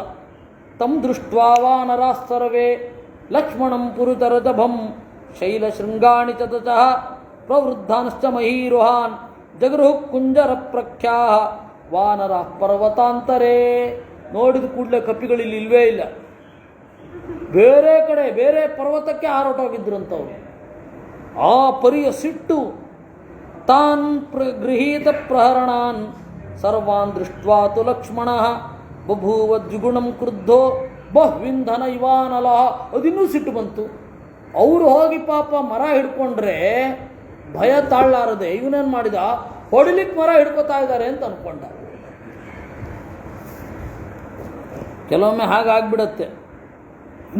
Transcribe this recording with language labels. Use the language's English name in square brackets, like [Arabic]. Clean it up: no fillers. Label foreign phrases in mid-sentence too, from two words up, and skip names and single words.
[Sanskrit] ತಂ ದೃಷ್ಟ್ವಾ ವಾನರಾಃ ಸರ್ವೇ ಲಕ್ಷ್ಮಣಂ ಪುರುತರಜಭಂ ಶೈಲಶೃಂಗಾಣಿ ಚತಚಃ ಪ್ರವೃದ್ಧಾಂಶ್ಚ ಮಹೀರುಹಾನ್ ಜಗೃಹು ಕುಂಜರ ಪ್ರಖ್ಯಾಹ ವಾನರಾಃ ಪರ್ವತಾಂತರೇ. [Kannada] ನೋಡಿದ ಕೂಡಲೇ ಕಪಿಗಳಿಲ್ಲಿ ಇಲ್ವೇ ಇಲ್ಲ, ಬೇರೆ ಕಡೆ ಬೇರೆ ಪರ್ವತಕ್ಕೆ ಹಾರೋಟೋಗಿದ್ರಂಥವ್ರು. ಆ ಪರಿಯ ಸಿಟ್ಟು. [Sanskrit] ತಾನ್ ಗೃಹೀತ ಪ್ರಹರಣಾನ್ ಸರ್ವಾನ್ ದೃಷ್ಟ್ವಾ ತು ಲಕ್ಷ್ಮಣಃ ಬಭೂವ ದ್ವಿಗುಣಂ ಕ್ರುದ್ಧೋ ಬಹ್ವಿಂಧನ ಇವಾನಲಃ. [Kannada] ಅದಿನ್ನೂ ಸಿಟ್ಟು ಬಂತು. ಅವರು ಹೋಗಿ ಪಾಪ ಮರ ಹಿಡ್ಕೊಂಡ್ರೆ ಭಯ ತಾಳಲಾರದೆ ಇವನೇನು ಮಾಡಿದ, ಹೊಡಿಲಿಕ್ಕೆ ಮರ ಹಿಡ್ಕೋತಾ ಇದ್ದಾರೆ ಅಂತ ಅಂದ್ಕೊಂಡ. ಕೆಲವೊಮ್ಮೆ ಹಾಗಾಗ್ಬಿಡತ್ತೆ.